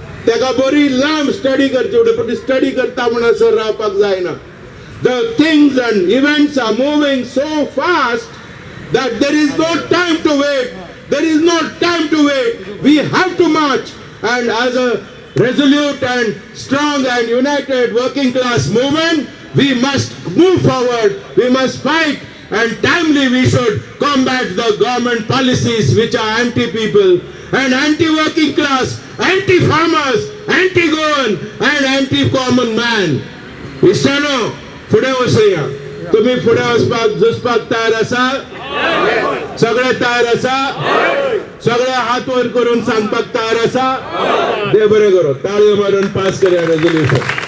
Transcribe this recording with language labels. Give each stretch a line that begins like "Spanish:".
Konkani: तेका बरी लांब स्टडी करची पडटा. स्टडी करता म्हणसर रावपाक जायना.
English: The things and events are moving so fast that there is no time to wait. There is no time to wait. We have to march, and as a resolute and strong and united working class movement, we must move forward. We must fight, and timely we should combat the government policies which are anti-people and anti-working class, anti-farmers, anti-Goan and anti-common man.
Konkani: Istano पुढे वचूया. तुम्ही पुढे वचपाक झुजपाक तयार आसा? सगळे तयार आसा? सगळे हात वर करून सांगपाक तयार आसा? देव बरें करो. ताळयो मारून पास करूया रेझोल्यूशन.